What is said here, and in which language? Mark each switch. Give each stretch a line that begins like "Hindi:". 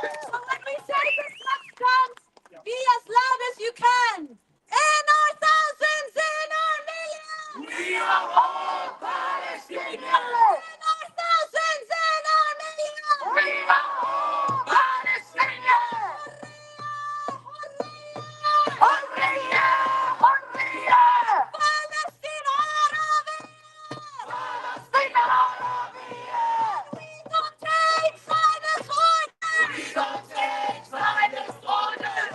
English: So when we say this next chant, be as loud as you can. In our thousands, in our millions. We are all Palestinians. In our thousands, in our millions. We are all Palestinians.
Arabic: حرية حرية فلسطين عربية فلسطين عربية.
English: We don't take Zionist orders. We don't take Zionist orders.